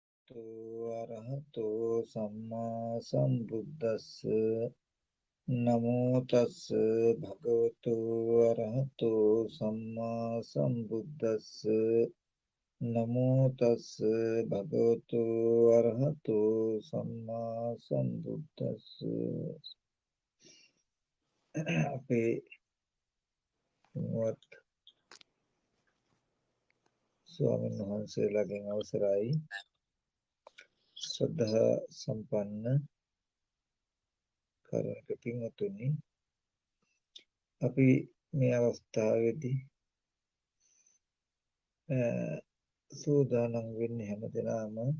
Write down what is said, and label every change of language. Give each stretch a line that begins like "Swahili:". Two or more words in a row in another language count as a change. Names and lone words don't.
Pali: අරහතෝ සම්මා සම්බුද්දස්ස නමෝ තස්ස භගවතු අරහතෝ සම්මා සම්බුද්දස්ස නමෝ තස්ස භගවතු අරහතෝ සම්මා සම්බුද්දස්ස
Sinhala: අපේ මුවත් ස්වාමීන් වහන්සේලාගෙන් අවසරයි ශ්‍රද්ධා සම්පන්න කරක පින්වතුනි අපි මේ අවස්ථාවේදී සූදානම් වෙන්නේ හැමදෙනාම